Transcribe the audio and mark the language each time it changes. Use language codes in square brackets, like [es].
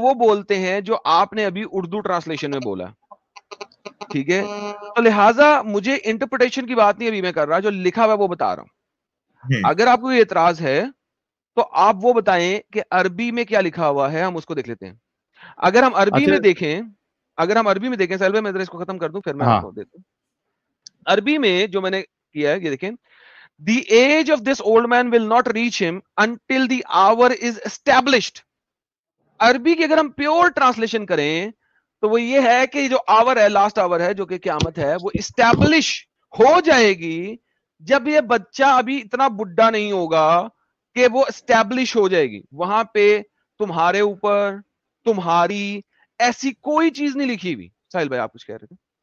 [ur] وہ بولتے ہیں جو آپ نے ابھی اردو ٹرانسلیشن میں بولا. ٹھیک ہے, تو لہٰذا مجھے انٹرپریٹیشن کی بات نہیں ابھی میں کر رہا, جو لکھا ہوا ہے وہ بتا رہا ہوں. اگر آپ کو یہ اعتراض ہے تو آپ وہ بتائیں کہ عربی میں کیا لکھا ہوا ہے, ہم اس کو دیکھ لیتے ہیں. اگر ہم عربی اچھا, میں دیکھیں, سیلوے میں اس کو ختم کر دوں پھر میں آپ ہاں, کو دیتا ہوں. عربی میں جو میں نے کیا ہے یہ دیکھیں, [en] the age of this old man will not reach him until the hour is established. [ur] عربی کی اگر ہم پیور ٹرانسلیشن کریں تو وہ یہ ہے کہ جو آور ہے, لاسٹ آور ہے, جو کہ قیامت ہے, وہ اسٹیبلش ہو جائے گی جب یہ بچہ ابھی اتنا بڈھا نہیں ہوگا کہ وہ اسٹیبلش ہو جائے گی. وہاں پہ تمہارے اوپر, تمہاری, ایسی کوئی چیز نہیں لکھی ہوئی. ساحل بھائی آپ کچھ کہہ رہے تھے؟